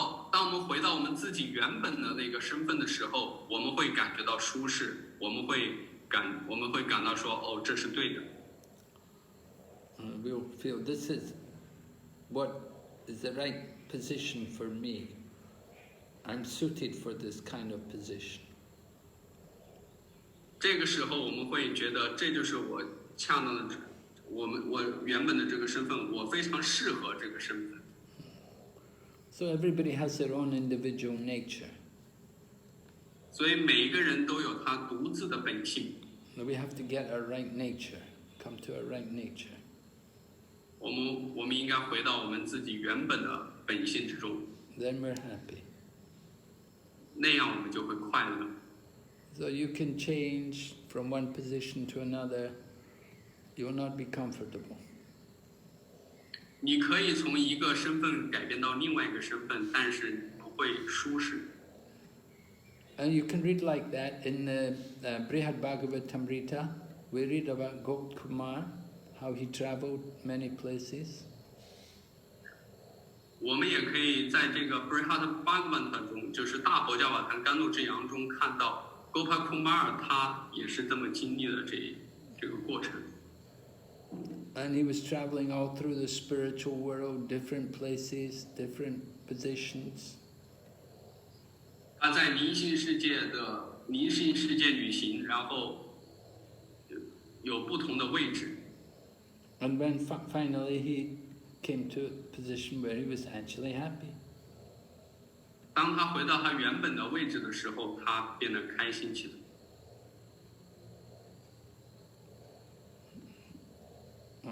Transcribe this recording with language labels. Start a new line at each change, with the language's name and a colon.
Chinese: 当我们回到我们自己原本的那个身份的时候，我们会感觉到舒适，我们会感到说，哦，这是对的。
English: We'll feel this is what is the right position for me. I'm suited for this kind of position.
Chinese: 这个时候我们会觉得这就是我恰当的，我原本的这个身份，我非常适合这个身份。
English: So everybody has their own individual nature.
Chinese: 所以每一个人都有他独自的本性。
English: We have to get our right nature, come to our right nature.
Chinese: 我们应该回到我们自己原本的本性之中。
English: Then we're happy.
Chinese: 那样我们就会快乐。
English: So you can change from one position to another. You will not be comfortable.
Chinese: 你可以从一个身份改变到另外一个身份，但是不会舒适。
English: And you can read like that in the Brihad Bhagavatamrita. We read about Gopkumar, how he traveled many places.
Chinese: 我们也可以在这个 Brihad Bhagavatam 中，就是大佛教法坛甘露之阳中看到 Gopakumar 他也是这么经历了这个过程。
English: And he was traveling all through the spiritual world, different places, different positions.
Chinese: 他在灵性世界旅行，然后有不同的位置。
English: And when finally he came to a position where he was actually happy.
Chinese: 当他回到他原本的位置的时候，他变得开心起来。